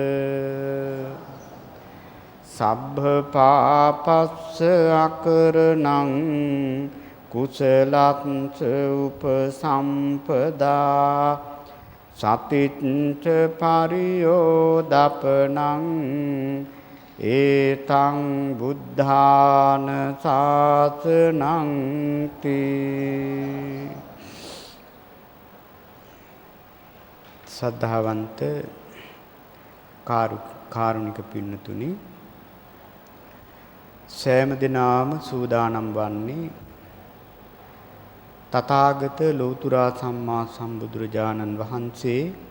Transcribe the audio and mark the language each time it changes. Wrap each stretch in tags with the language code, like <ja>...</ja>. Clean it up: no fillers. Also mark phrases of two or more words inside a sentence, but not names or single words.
<pi>සබ්බ පාපස්ස අකරණං කුසලස්ස උපසම්පදා සතිච්ච පරියෝදපනං ඒතං බුද්ධාන ශාසනං තී.</pi> <si>සද්ධාවන්ත කාරුණික පින්නතුනි, සෑම දිනාම සූදානම් වන්නේ තථාගත ලෞතර සම්මා සම්බුදුරජාණන් වහන්සේ</si>